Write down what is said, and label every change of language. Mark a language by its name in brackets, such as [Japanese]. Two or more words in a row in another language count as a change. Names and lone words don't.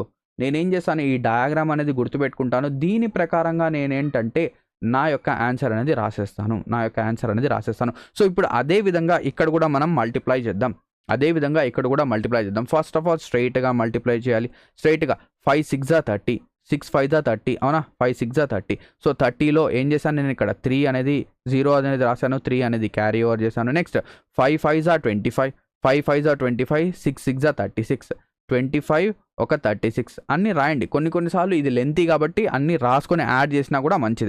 [Telugu] నేనేం చేస్తాను, ఈ డయాగ్రామ్ అనేది గుర్తుపెట్టుకుంటాను, దీని ప్రకారంగా నేనేంటంటే నా యొక్క ఆన్సర్ అనేది రాసేస్తాను. సో ఇప్పుడు అదే విధంగా ఇక్కడ కూడా మనం మల్టిప్లై చేద్దాం. [English] first of all [Telugu] స్ట్రైట్గా మల్టిప్లై చేయాలి. [English] 5 6s are 30, 6 5s are 30, అవునా? 5 6s are 30. [Telugu] సో 30లో ఏం చేశాను, నేను ఇక్కడ 3 అనేది 0 అనేది రాశాను, 3 అనేది [English] carry over [Telugu] చేశాను. నెక్స్ట్ [English] 5 5s are 25, [Telugu] 5 5 జా 25, 6 6 జా 36, 25 ఒక 36 అన్నీ రాయండి. కొన్నిసార్లు ఇది లెంతీ కాబట్టి అన్నీ రాసుకొని యాడ్ చేసినా కూడా మంచిదే.